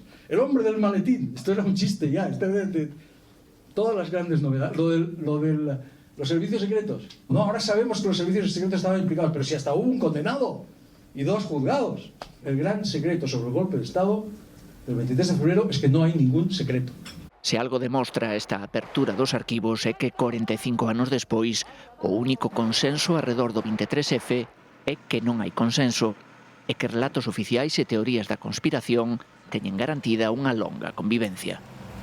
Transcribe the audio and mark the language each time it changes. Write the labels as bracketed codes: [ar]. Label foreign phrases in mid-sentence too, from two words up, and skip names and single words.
[es] El hombre del maletín, esto era un chiste ya. Todas las grandes novedades, los servicios secretos. No, ahora sabemos que los servicios secretos estaban implicados, pero si hasta hubo un condenado y 2 juzgados. El gran secreto sobre el golpe de Estado del 23 de febrero es que no hay ningún secreto. [gl] Se algo demostra esta apertura dos arquivos é que 45 anos despois o único consenso arredor do 23F é que non hai consenso e que relatos oficiais e teorías da conspiración teñen garantida unha longa convivencia.